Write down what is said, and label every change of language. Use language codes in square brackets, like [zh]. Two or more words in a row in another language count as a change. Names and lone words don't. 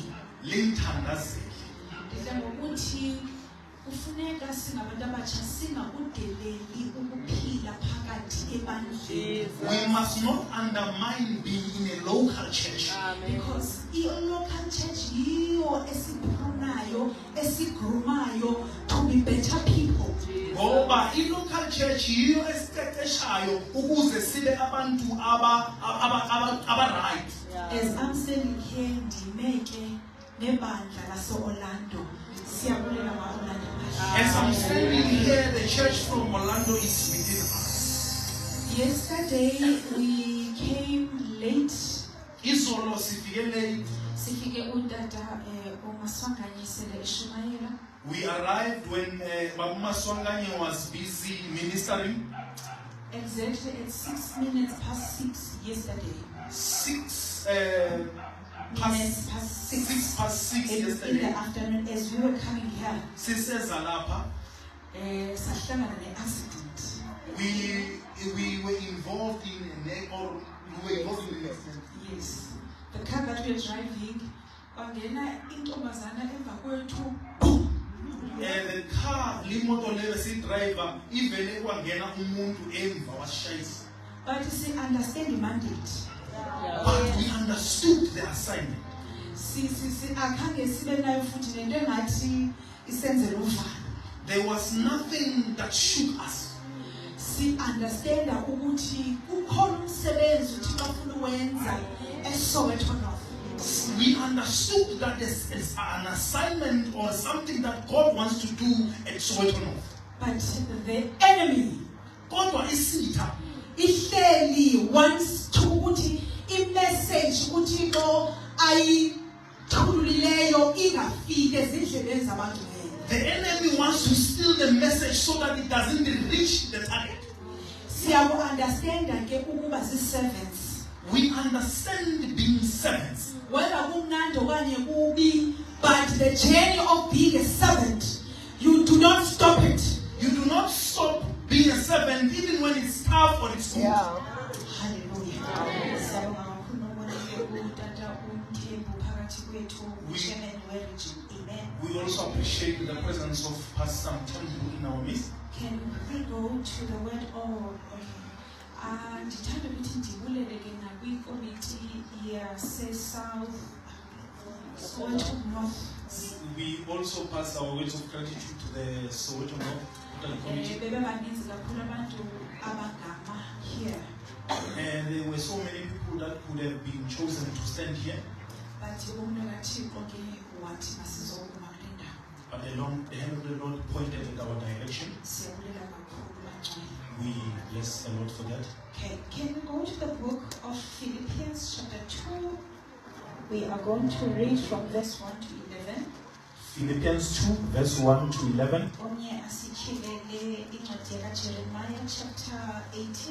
[xh] lingithandazele. Ndidla ngokuthi kufuneka singabantu abatsha singakudeleli ukuphila phakathi ebandleni. [en] We must not undermine being in a local church. Because i-local church [xh] yiyo esiphunayo, esigrumayo [en] to be better people. [xh] Ngoba i- [en] local church [xh] yiyo esiqeqeshayo ukuze sibe abantu aba-right. [en] As I'm standing here, [xh] ndimeke nebandla lase-Orlando. Siyabulela ma-Orlando. [en] As I'm standing here, the church from Orlando is within us. Yesterday we came late. [xh] Izolo sifike late. Sifike uTata uMaswanganyisele eShumayela. [en] We arrived when Babu Maswanganye was busy ministering. Exactly at 6 minutes past 6 yesterday. 6 Minutes past 6. 6 past 6 In the yesterday. afternoon, as we were coming here, [xh] Siseza lapha. sahlangana ne-accident. [en] We were involved in an accident. Yes. The car that we were driving, [xh] kwangena intombazana emva kwethu. [en] The car, [zu] limoto leyo driver, ivele kwangena umuntu emva washayisa. [en] But see, understand the mandate. But we understood the assignment. [xh] Akhange sibe nayo futhi lento engathi isenzele uvalo. [en] There was nothing that shook us. [xh] Si understand ukuthi ukhona umsebenzi uThixo afuna uwenza eSoweto North. [en] We understood that this is an assignment or something that God wants to do at Soweto North. But the enemy, [xh] Kodwa isitha ihleli [en] wants to [xh] ukuthi i-message uThixo ayithululileyo ingafike ezindleleni zabantu. [en] the enemy wants to steal the message so that it doesn't reach the target. [xh] Siyaku-understanda ke ukuba si-servants. [en] We understand being servants. Whether [xh] kumnandi okanye kubi, [en] but the journey of being a servant, you do not stop it. You do not stop being a servant even when it's tough or it's good. Hallelujah. [xh] Siyabonga kakhulu ukubona uTata uMthembu phakathi kwethu, uchairman we-region. [en] Amen. We also appreciate the presence of Pastor Mthembu in our midst. Can we go to the word of [xh] ndithanda ukuthi ndibulele ke nakwikomiti yase-South Soweto North. [en] We also pass our words of gratitude to the Soweto North Committee. [xh] Bebebaninzi kakhulu abantu abangama here. [en] And there were so many people that could have been chosen to stand here. [xh] But umntu kaThixo ke wathi masizokuma kule ndawo. [en] But the hand of the Lord pointed in our direction. [xh] Siyabulela kakhulu bangcwele. [en] We bless the Lord for that. Okay, can we go to the book of Philippians chapter 2? We are going to read from verse 1 to 11. Philippians 2, verse 1 to 11. [xh] Omnye asityhilele incwadi kaJeremiah chapter 18